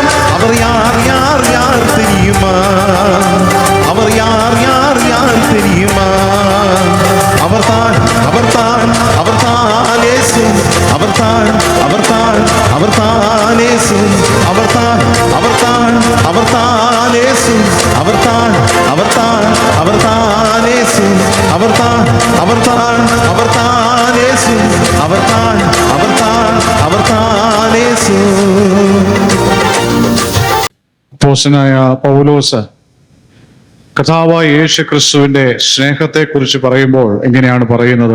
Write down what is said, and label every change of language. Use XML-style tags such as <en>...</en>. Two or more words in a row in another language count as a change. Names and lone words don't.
<ta>அவர் யார் யார் யார் தெரியுமா? அவர் யார் யார் யார் தெரியுமா? அவர்தான் அவர்தான் அவர்தான் இயேசு. அவர்தான் அவர்தான் அவர்தான் இயேசு. அவர்தான் அவர்தான் அவர்தான் இயேசு. அவர்தான் அவர்தான் அவர் தான் இயேசு, அவர் தான் இயேசு.</ta> <ml>അപ്പോസ്തലനായ പൗലോസ് കർത്താവായ യേശു ക്രിസ്തുവിന്റെ സ്നേഹത്തെക്കുറിച്ച് പറയുമ്പോൾ എങ്ങനെയാണ് പറയുന്നത്?</ml>